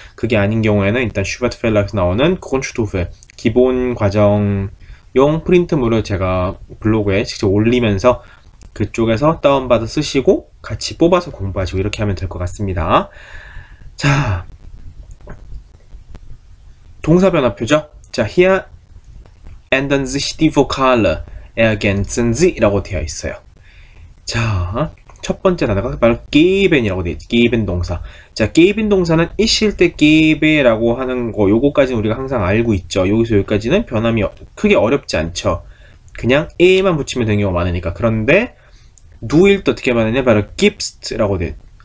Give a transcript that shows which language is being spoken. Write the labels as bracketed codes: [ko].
[ko] 그게 아닌 경우에는 일단 슈버트 펠락에서 나오는 콘슈토프 기본 과정용 프린트물을 제가 블로그에 직접 올리면서 그쪽에서 다운받아 쓰시고 같이 뽑아서 공부하시고 이렇게 하면 될 것 같습니다. 자, 동사 변화표죠. 자, [de] hier ändern sich die Vokale, ergänzen sie [ko] 라고 되어 있어요. 자, 첫 번째 단어가 바로 geben이라고 되어 있죠. geben 동사. 자, geben 동사는 있을 때 gebe라고 하는 거 요거까지는 우리가 항상 알고 있죠. 여기서 여기까지는 변함이 크게 어렵지 않죠. 그냥 e만 붙이면 되는 경우가 많으니까. 그런데 du일 때 어떻게 말하냐? 바로 gibst라고 돼.